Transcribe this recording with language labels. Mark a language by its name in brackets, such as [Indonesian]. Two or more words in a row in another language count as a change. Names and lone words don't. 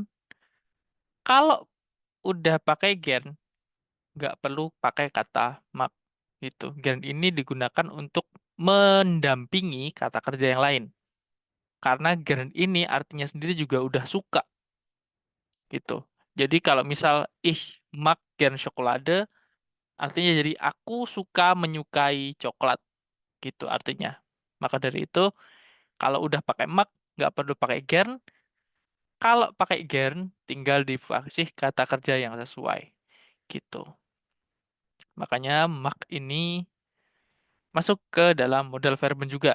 [Indonesian] Kalau udah pakai gern nggak perlu pakai kata mag gitu. Gern ini digunakan untuk mendampingi kata kerja yang lain. Karena gern ini artinya sendiri juga udah suka gitu. Jadi kalau misal [German] ich mag gern Schokolade, [Indonesian] artinya jadi aku suka menyukai coklat gitu artinya. Maka dari itu kalau udah pakai mag nggak perlu pakai gern. Kalau pakai gern tinggal dikasih kata kerja yang sesuai gitu. Makanya mag ini masuk ke dalam [German] modal verben [Indonesian] juga.